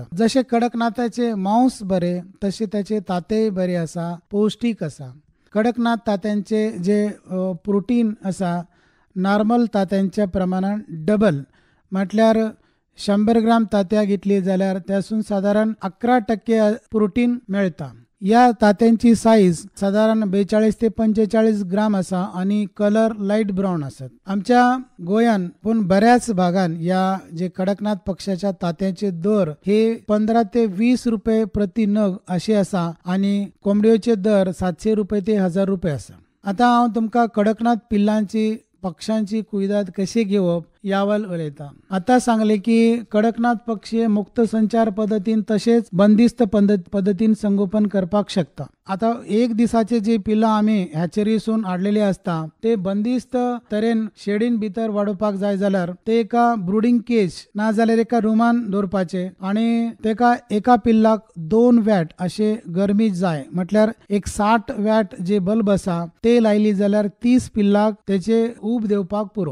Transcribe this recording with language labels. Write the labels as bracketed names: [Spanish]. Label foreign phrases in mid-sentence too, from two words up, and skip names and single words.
[Konkani] जसे कडकनाथाचे मांस बरे तसे त्याचे ताते बरे आसा, पौष्टिक आसा. कडकनाथ तात्यांचे जे प्रोटीन आसा नॉर्मल तात्यांच्या प्रमाणात डबल, म्हटल्यार 100 ग्राम तात्या घेतली जाल्यार त्यासून साधारण 11% प्रोटीन मेळता. या तात्यांची साईज साधारण 42 ते 45 ग्राम असा आणि [English] colour light brown [Konkani] असत. आमच्या गोयान पण बऱ्याच भागान या जे कडकनाथ पक्षाच्या तात्यांचे दर हे 15 ते 20 रुपये प्रति नग असे असा आणि कोंबड्योचे दर 700 रुपये ते 1000 रुपये असा. आता हांव तुमका कडकनाथ पिल्लांची पक्ष्यांची कुयदाद कशी घेवप यावर उलयता. आता सांगले की कडकनाथ पक्षी मुक्त संचार पद्धतीन तसेच बंदिस्त पद्धतीन संगोपन करपाक शकता. आता एक दिसाचे जे पिल्ला आम्ही हॅचरीसून हाडलेले असता ते बंदिस्त तरेन शेडीन भितर वाडोवपाक जाय जाल्यार ते एका [English] brooding cage [Konkani] ना जाल्यार एका रुमान दवरपाचे आणि तेका एका पिल्लाक 2 वॅट असे गरमी जाय, म्हटल्यार एक 60 वॅट जे बल्ब असा ते लायली जाल्यार 30 पिल्लाक त्याचे ऊब देवपाक पुरो.